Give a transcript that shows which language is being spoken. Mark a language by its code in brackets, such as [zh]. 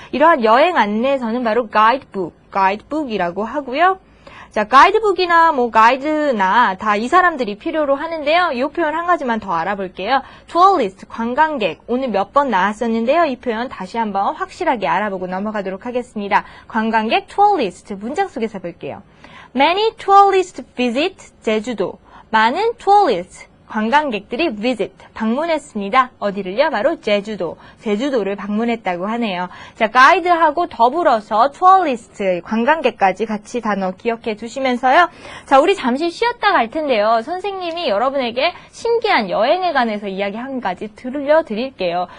[ko] 이러한 여행 안내서는 바로 가이드북이라고 하고요. 자, 가이드북이나 가이드나 다 이 사람들이 필요로 하는데요. 이 표현 한 가지만 더 알아볼게요. tourist, 관광객. 오늘 몇 번 나왔었는데요. 이 표현 다시 한번 확실하게 알아보고 넘어가도록 하겠습니다. 관광객, tourist. 문장 속에서 볼게요. [en] Many tourists visit 제주도. [ko] 많은 tourists, 관광객들이 visit, 방문했습니다. 어디를요? 바로 제주도를 방문했다고 하네요. 자, 가이드하고 더불어서 tourist, 관광객까지 같이 단어 기억해 두시면서요. 자, 우리 잠시 쉬었다 갈 텐데요. 선생님이 여러분에게 신기한 여행에 관해서 이야기 한 가지 들려드릴게요.